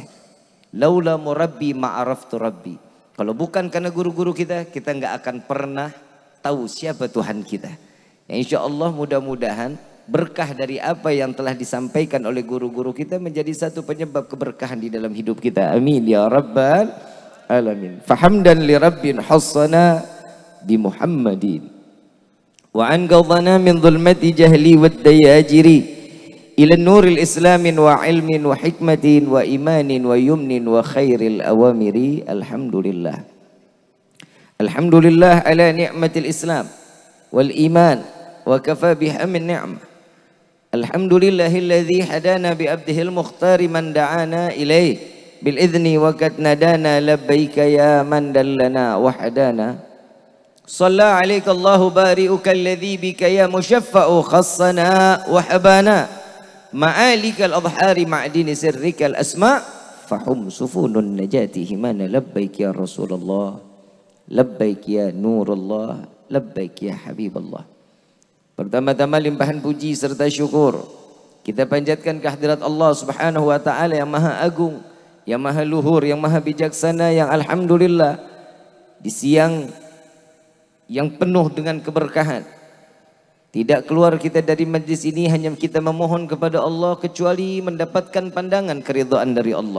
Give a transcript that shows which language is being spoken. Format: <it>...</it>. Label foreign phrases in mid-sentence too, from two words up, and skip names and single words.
<ar>لولا المربي ما عرفت ربي.</ar> <id>Kalau bukan karena guru-guru kita, kita nggak akan pernah tahu siapa Tuhan kita. Ya,</id> <ar>إن شاء الله</ar> <id>mudah-mudahan berkah dari apa yang telah disampaikan oleh guru-guru kita menjadi satu penyebab keberkahan di dalam hidup kita.</id> <ar>آمين يا رب العالمين. فحمدا لرب خصنا بمحمد وأنقذنا من ظلمة الجهل والدياجر إلى نور الإسلام وعلم وحكمة وإيمان ويمن وخير الأوامر. Alhamdulillah. الحمد لله على نعمة الإسلام والإيمان وكفى بها نعمة. الحمد لله الذي هدانا بعبده المختار من دعانا إليه بالإذن وقد نادانا لبيك يا من دلنا وهدانا. صلى عليك الله بارئك الذي بك يا مشفع خصنا وحبانا وآلك الأطهار معدن سرك الأسماء فهم سفن النجاة حمانا لبيك يا رسول الله لبيك يا نور الله لبيك يا حبيب الله.</ar> <id>Pertama-tama limpahan puji serta syukur kita panjatkan kehadirat Allah</id> <ar>سبحانه وتعالى</ar> <id>yang maha agung, yang maha luhur, yang maha bijaksana, yang alhamdulillah di siang yang penuh dengan keberkahan. Tidak keluar kita dari majlis ini hanya kita memohon kepada Allah kecuali mendapatkan pandangan keridhaan dari Allah.</id>